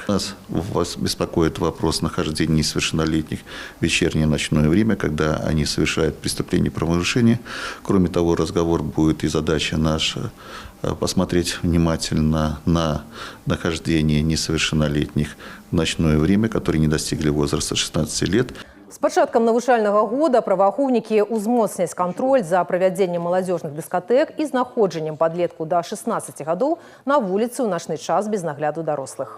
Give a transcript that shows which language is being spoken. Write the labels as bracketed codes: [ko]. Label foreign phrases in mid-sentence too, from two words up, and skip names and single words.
[ru] Вас беспокоит вопрос нахождения несовершеннолетних в вечернее ночное время, когда они совершают преступления и правонарушения. Кроме того, разговор будет и задача наша посмотреть внимательно на нахождение несовершеннолетних в ночное время, которые не достигли возраста 16 лет. [be] С пачаткам навучальнага года праваахоўнікі ўзмоцняць кантроль за правядзеннем маладзёжных дыскатэк і знаходжаннем падлетку да 16 гадоў на вуліцы ў начны час без нагляду дарослых.